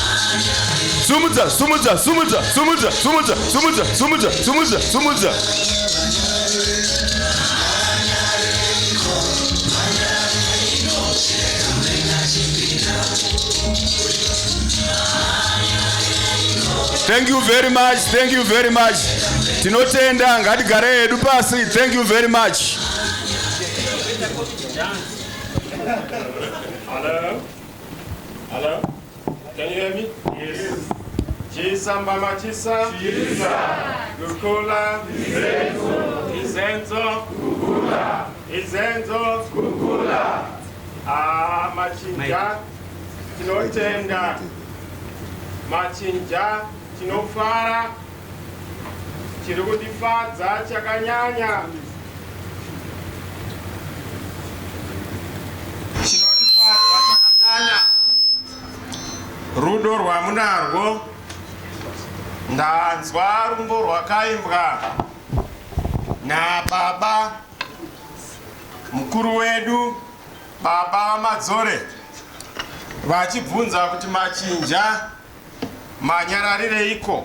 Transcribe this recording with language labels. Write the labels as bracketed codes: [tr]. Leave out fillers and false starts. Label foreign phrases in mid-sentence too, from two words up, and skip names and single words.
[sn] Sumudza. [en] Thank you very much. [sn] Tinotenda ngatigare hedu pasi. [en] Thank you very much. Hello? Can you hear me? Yes. [sn] Chisamba machisa. Chisa. Kukula. Izenzo. Kukula. Izenzo. Kukula. Machinja. Tinotenda. Machinja. Tinofara. Chirikutifadza chakanyanya. Rudo rwamunarwo ndanzwa rumbo rwakaimbwa nababa mukuru wedu, baba Madzore, vachibvunza kuti machinja manyararireiko.